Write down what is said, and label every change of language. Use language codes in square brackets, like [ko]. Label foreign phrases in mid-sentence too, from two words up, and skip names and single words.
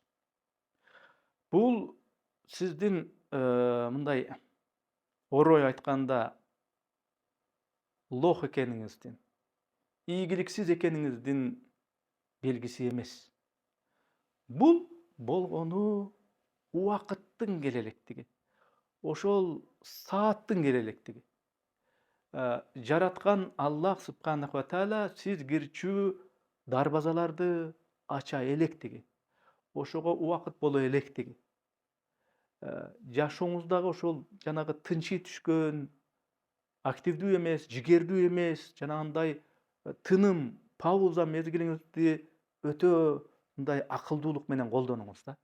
[ky] Бул сиздин мындай орой айтканда лох экениңиздин, ийгиликсиз экениңиздин белгиси эмес. Бул болгону убакыттын келелектиги, ошол сааттын келелектиги. Жараткан [ar] الله سبحانه وتعالى [ky] сиз кирчүү дарбазаларды ача электиги, ошого убакыт боло электиги. Жашооңуздагы ошол жанагы тынчый түшкөн, активдүү эмес, жигердүү эмес, жанагындай тыным, пауза мезгилиңизди өтө мындай акылдуулук менен колдонуңуз да.